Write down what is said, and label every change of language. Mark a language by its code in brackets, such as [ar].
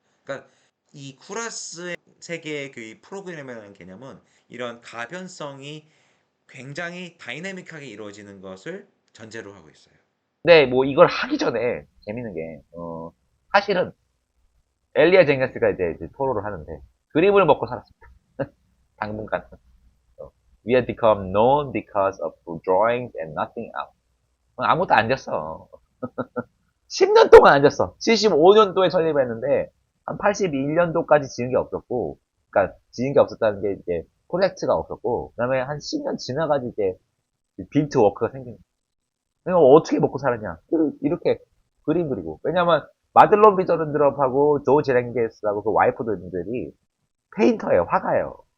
[ko] 그러니까 이 쿠라스의 세계의 그 프로그램이라는 개념은 이런 가변성이 굉장히 다이내믹하게 이루어지는 것을 전제로 하고 있어요. 근데 뭐 이걸 하기 전에 재밌는 게, 사실은 엘리아 쟁게스가 이제 토로를 하는데, 그림을 먹고 살았습니다. 당분간. [en] We had become known because of drawings and nothing else. [ko] 아무것도 안 졌어. 10년 동안 안 졌어. 75년도에 설립했는데, 한 81년도까지 지은 게 없었고, 그러니까 지은 게 없었다는 게 이제 프로젝트가 없었고, 그 다음에 한 10년 지나가지고 이제 빌트 워크가 생긴 거야. 내가 어떻게 먹고 살았냐. 이렇게 그림 그리고. 왜냐면, 마들론 비저른드럽하고 조 제랭게스하고 그 와이프들이 페인터예요. 화가예요.